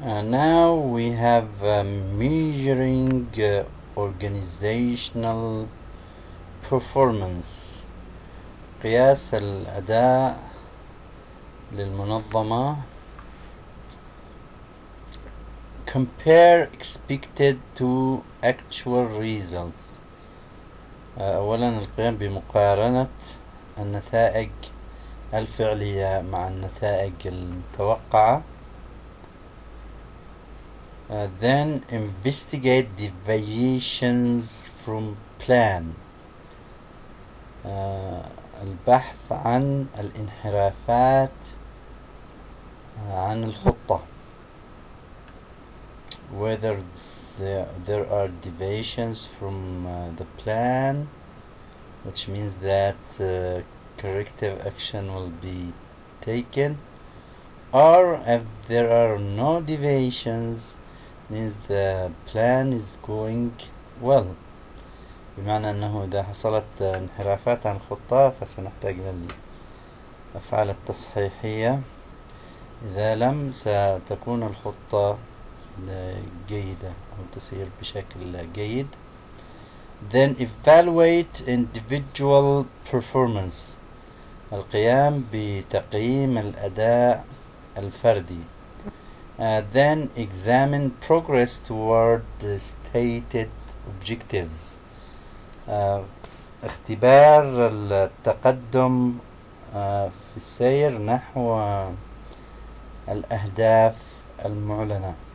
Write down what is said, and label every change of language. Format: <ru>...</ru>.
<en>now we have measuring organizational performance،</en> <ar>قياس الأداء للمنظمة.</ar> <en>compare expected to actual results،</en> <ar>أولا القيام بمقارنة النتائج الفعلية مع النتائج المتوقعة.</ar> <en>then investigate deviations from plan،</en> <ar>البحث عن الانحرافات عن الخطة.</ar> <en>whether there are deviations from the plan, which means that corrective action will be taken, or if there are no deviations, means the plan is going well.</en> <ar>بمعنى أنه إذا حصلت انحرافات عن الخطة فسنحتاج إلى الأفعال التصحيحية، إذا لم ستكون الخطة جيدة أو تسير بشكل جيد.</ar> <en>Then evaluate individual performance،</en> <ar>القيام بتقييم الأداء الفردي.</ar> <en>Then examine progress toward the stated objectives،</en> <ar>اختبار التقدم في السير نحو الأهداف المعلنة.</ar>